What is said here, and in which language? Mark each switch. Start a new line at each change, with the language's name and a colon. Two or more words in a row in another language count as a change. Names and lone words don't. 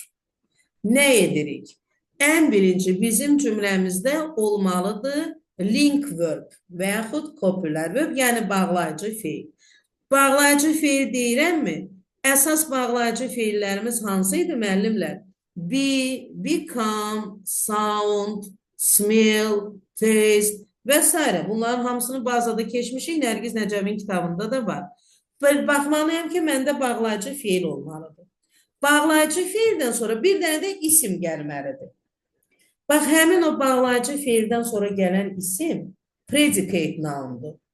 Azerbaijani: Nə edirik? Ən birinci bizim cümləmizdə olmalıdır
English: link verb
Azerbaijani: və yaxud
English: copylər verb,
Azerbaijani: yəni bağlayıcı feil. Bağlayıcı feil deyirəmmi? Əsas bağlayıcı feillərimiz hansıydı müəllimlər?
English: Be, become, sound, smell, taste
Azerbaijani: və s. Bunların hamısını bazada keçmişik, Nərgiz Nəcəvin kitabında da var. Baxmalıyam ki, məndə bağlayıcı feil olmalıdır. Bağlayıcı feildən sonra bir dənə də isim gəlməlidir. Bax, həmin o bağlayıcı feildən sonra gələn isim
English: predicate noundur.